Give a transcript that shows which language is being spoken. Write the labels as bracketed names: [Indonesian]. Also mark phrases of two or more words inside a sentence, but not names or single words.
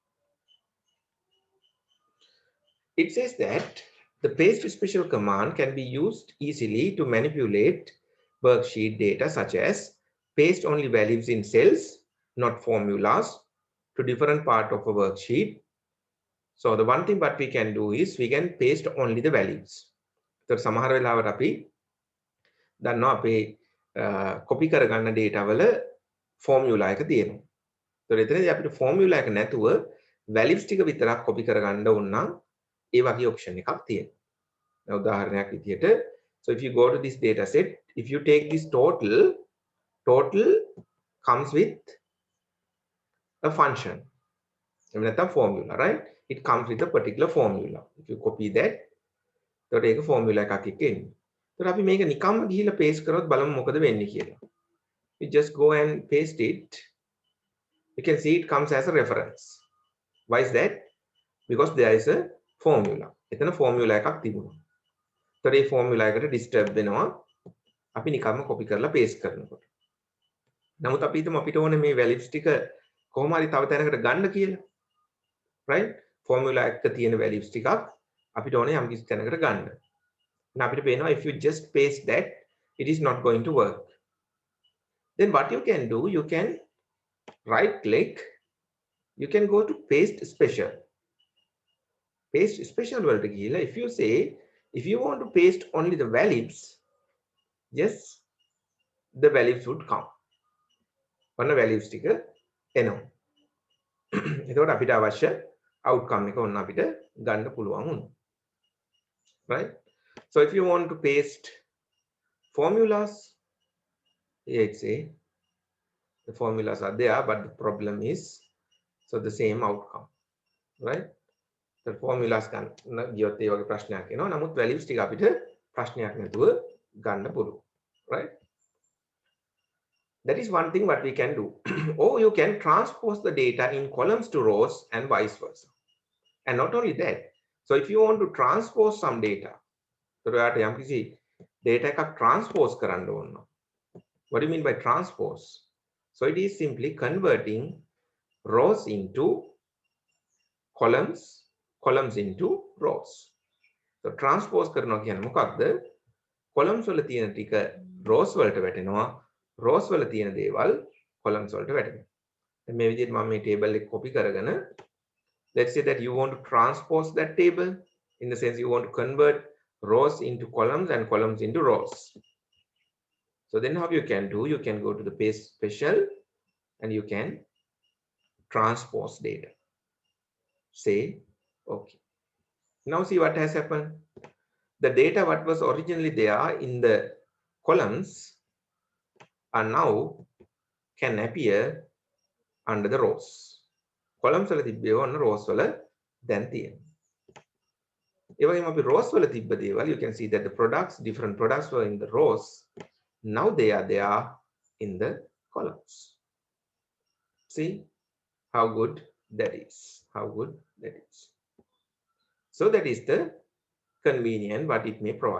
[English] It says that the paste special command can be used easily to manipulate worksheet data such as paste only values in cells, not formulas, to different part of a worksheet. So the one thing what we can do is we can paste only the values. [Sinhala] So සමහර වෙලාවට අපි දන්නවා අපේ copy කරගන්න data වල formula එක තියෙනවා. So එතනදී අපිට formula එක නැතුව values ටික විතරක් copy කරගන්න ඕන නම් ඒ වගේ option එකක් තියෙනවා. උදාහරණයක් විදියට, [English] so if you go to this data set, if you take this total comes with a function, a formula, right? It comes with a particular formula. If you copy that, so take a formula [Sinhala] එකක් එක්ක එන්නේ. So අපි මේක නිකම්ම ගිහිල්ලා paste කරොත් බලමු මොකද වෙන්නේ කියලා. [English] You just go and paste it. You can see it comes as a reference. Why is that? Because there is a formula. [Sinhala] එතන formula එකක් තිබුණා. So මේ formula එකට disturb වෙනවා අපි නිකම්ම copy කරලා paste කරනකොට. නමුත් අපි හිතමු අපිට ඕනේ මේ values ටික කොහොම හරි තව තැනකට ගන්න කියලා. Right? Formula එකක තියෙන values ටිකක් අපිට ඕනේ යම් කිසි තැනකට ගන්න. [English] Now [Sinhala] අපිට පේනවා [English] if you just paste that, it is not going to work. Then what you can do, you can right click, you can go to paste special. Paste special [Sinhala] වලට ගිහලා [English] if you say, if you want to paste only the values, yes, the values would come. [Sinhala] ඔන්න values ටික එනවා. එතකොට අපිට අවශ්‍ය outcome එක ඔන්න අපිට ගන්න පුළුවන් වුණා. [English] Right? So if you want to paste formulas, here it say the formulas are there, but the problem is so the same outcome, right? The formulas can [Sinhala] ගියොත් ඒ වගේ ප්‍රශ්නයක් එනවා. නමුත් values ටික අපිට ප්‍රශ්නයක් නැතුව ගන්න පුළුවන්, [English] right? That is one thing what we can do. Or you can transpose the data in columns to rows and vice versa. And not only that, so if you want to transpose some data, so [Sinhala] ඔයාට යම්කිසි data එකක් transpose කරන්න ඕන. [English] What do you mean by transpose? So it is simply converting rows into columns, columns into rows. [Sinhala] So transpose කරනවා කියන්නේ මොකක්ද? columns වල තියෙන ටික rows වලට වැටෙනවා, rows වල තියෙන දේවල් columns වලට වැටෙනවා. දැන් මේ විදිහට මම මේ table එක copy කරගෙන, [English] let's say that you want to transpose that table, in the sense you want to convert rows into columns and columns into rows. So then how you can do, you can go to the paste special and you can transpose data. Say, okay. Now see what has happened. The data what was originally there in the columns are now can appear under the rows. [Sinhala] Columns වල තිබ්බේ ඔන්න rows වල දැන් තියෙනවා. ඒ වගේම අපි rows වල තිබ්බ දේවල්, [English] you can see that the products, different products were in the rows. Now they are there in the columns. See how good that is. How good that is. So that is the convenient what it may provide.